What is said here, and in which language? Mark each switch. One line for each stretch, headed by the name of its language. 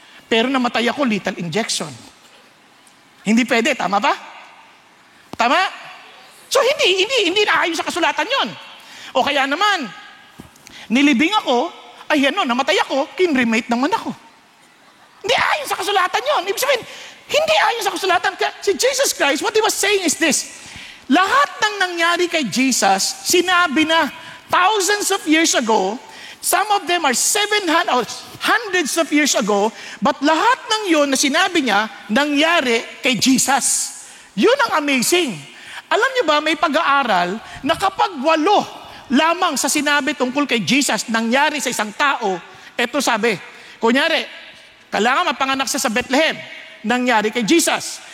Filipino: Pero namatay ako, lethal injection. Hindi pwede, tama ba? Tama? So hindi na ayon sa kasulatan yon. O kaya naman, nilibing ako, namatay ako, kinremate naman ako. Hindi ayon sa kasulatan yon. Ibig sabihin, hindi ayon sa kasulatan.
English: Kaya si Jesus Christ, what he was saying is this,
Filipino: lahat ng nangyari kay Jesus, sinabi na
English: thousands of years ago, some of them are 700 or hundreds of years ago, but lahat ng yun na sinabi niya, nangyari kay Jesus.
Filipino: Yun ang amazing. Alam niyo ba, may pag-aaral na kapag 8 lamang sa sinabi tungkol kay Jesus nangyari sa isang tao, eto sabi, kunyari, kailangan mapanganak siya sa Bethlehem, nangyari kay Jesus.